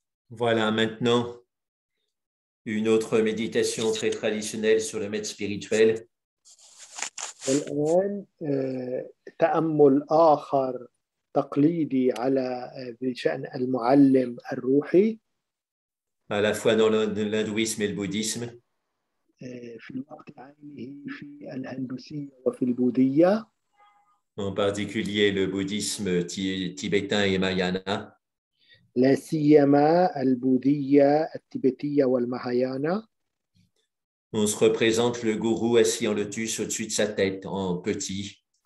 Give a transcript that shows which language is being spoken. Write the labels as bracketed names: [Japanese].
[French] Voilà, maintenant, une autre méditation très traditionnelle sur le maître spirituel. [Arabic] والآن تأمل آخر تقليدي على بشأن المعلم الروحي. [French] À la fois dans l'hindouisme et le bouddhisme. [Arabic] في الوقت عينه في الهندوسية وفي البوذية. [French] En particulier le bouddhisme tibétain et mahayana. [Arabic] لا سيما البوذية التبتية والمهايانا. [French] On se représente le gourou assis en lotus au-dessus de sa tête, en petit.